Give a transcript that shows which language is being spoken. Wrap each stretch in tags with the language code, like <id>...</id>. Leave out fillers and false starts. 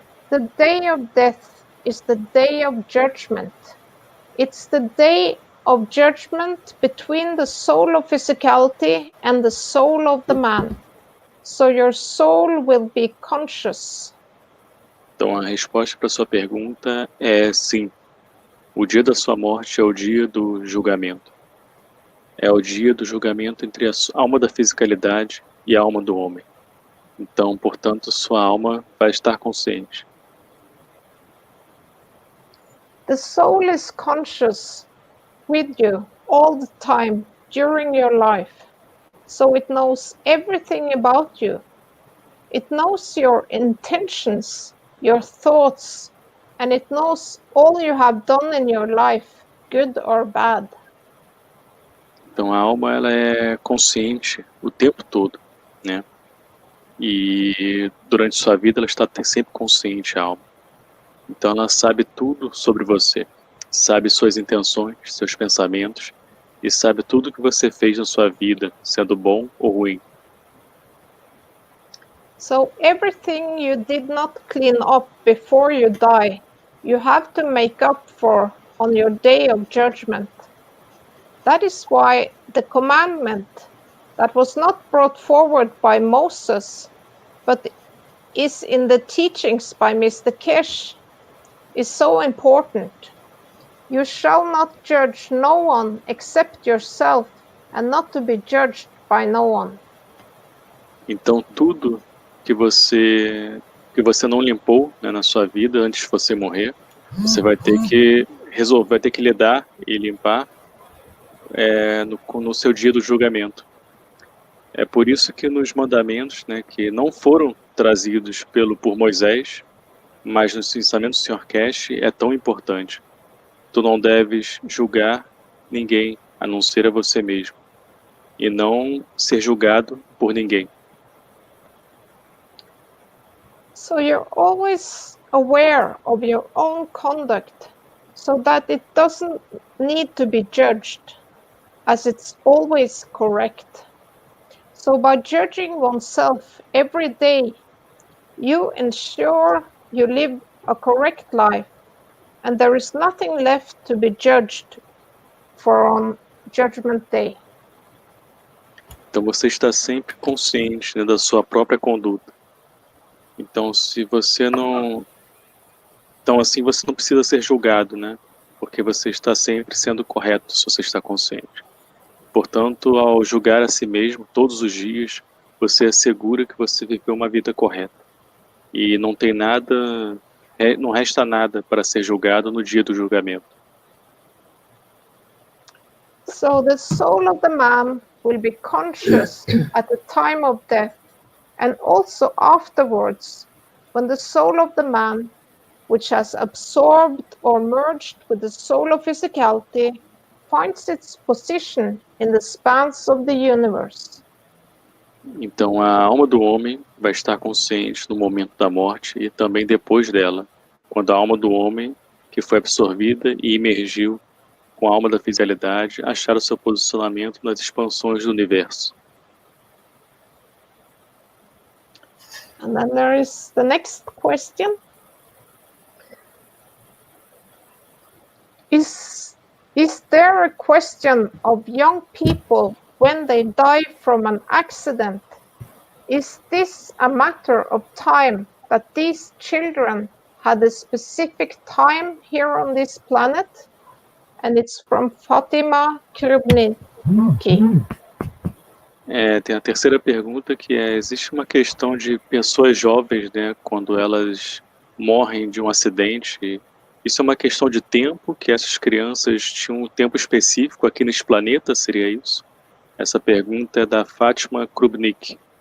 <en>The day of death is the day of judgment. It's the day of judgment between the soul of physicality and the soul of the man. So your soul will be conscious.</en> <pt>Então a resposta para sua pergunta é sim. O dia da sua morte é o dia do julgamento. É o dia do julgamento entre a alma da fisicalidade e a alma do homem. Então, portanto, sua alma vai estar consciente.</pt> <en>The soul is conscious with you all the time during your life, so it knows everything about you. It knows your intentions, your thoughts, and it knows all you have done in your life, good or bad.</en> <pt>Então a alma ela é consciente o tempo todo, né? E durante sua vida ela está sempre consciente, a alma. Então ela sabe tudo sobre você, sabe suas intenções, seus pensamentos e sabe tudo que você fez na sua vida, sendo bom ou ruim.</pt> <en>So everything you did not clean up before you die, you have to make up for on your day of judgment. That is why the commandment that was not brought forward by Moses, but is in the teachings by Mr. Kesh, is so important. You shall not judge no one except yourself, and not to be judged by no one.</en> <pt>Então tudo que você não limpou, né, na sua vida antes de você morrer, você vai ter que resolver, vai ter que lidar e limpar no seu dia do julgamento. É por isso que nos mandamentos, né, que não foram trazidos por Moisés, mas nos ensinamentos do Sr. Kesh é tão importante. Tu não deves julgar ninguém a não ser a você mesmo, e não ser julgado por ninguém.</pt> <en>So you're always aware of your own conduct, so that it doesn't need to be judged, as it's always correct. So by judging oneself every day, you ensure you live a correct life, and there is nothing left to be judged for on Judgment Day.</en> <pt>Então você está sempre consciente, né, da sua própria conduta. Então se você não... Então assim você não precisa ser julgado, né? Porque você está sempre sendo correto se você está consciente. Portanto, ao julgar a si mesmo todos os dias, você assegura que você viveu uma vida correta. E não tem nada, não resta nada para ser julgado no dia do julgamento.</pt> <en>So the soul of the man will be conscious at the time of death, and also afterwards, when the soul of the man, which has absorbed or merged with the soul of physicality, finds its position in the spans of the universe.</en> <pt>Então a alma do homem vai estar consciente no momento da morte e também depois dela, quando a alma do homem, que foi absorvida e emergiu com a alma da fidelidade, achar o seu posicionamento nas expansões do universo.</pt> <en>And then there is the next question. Is there a question of young people when they die from an accident? Is this a matter of time that these children had a specific time here on this planet? And it's from Fatima Krubnicki.</en> <pt>Tem a terceira pergunta, que existe uma questão de pessoas jovens, né, quando elas morrem de um acidente. Isso é uma questão de tempo, que essas crianças tinham um tempo específico aqui nesse planeta, seria isso? Essa pergunta é da Fatima Krubnicki.</pt>